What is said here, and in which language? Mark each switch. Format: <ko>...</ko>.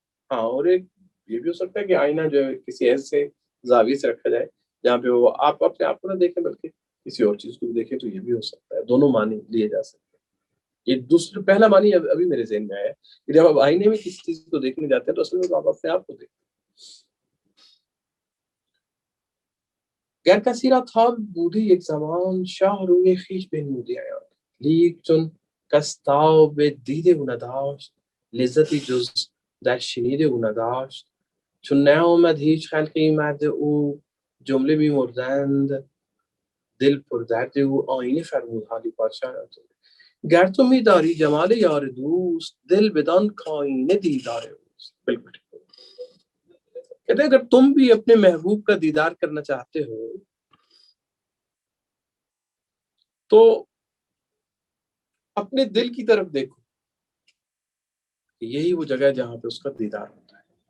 <ur>ہاں، اور ایک یہ بھی ہو سکتا ہے کہ آئینہ جو ہے کسی ایسے زاویے سے رکھا جائے جہاں پہ وہ آپ اپنے آپ کو نہ دیکھیں بلکہ کسی اور چیز کو بھی دیکھیں، تو یہ بھی ہو سکتا ہے۔ دونوں معنی لیے جا سکتے ہیں۔ یہ دوسرا پہلا معنی ابھی میرے ذہن میں آیا کہ جب آپ آئینے میں کسی چیز کو دیکھنے جاتے ہیں تو اصل میں تو آپ اپنے آپ کو دیکھتے ہیں۔</ur> <fa>گر کسی را تاب بودی یک زمان، شاه روی خویش بنمودی عیان. لیک چون کس تاب دیده او نداشت، لذتی جز در شنیده او نداشت. چون نیامد هیچ خلقی مرد او، جمله میمردند دل پر درد او. آینه فرمود حالی پادشاه را تو، گر تو میداری جمال یار دوست، دل بدان کآینه دیدار اوست.</fa> <ur>بالکل ٹھیک۔ کہتے ہیں اگر تم بھی اپنے محبوب کا دیدار کرنا چاہتے ہو تو اپنے دل کی طرف دیکھو، یہی وہ جگہ ہے جہاں پہ اس کا دیدار ہوتا ہے۔</ur>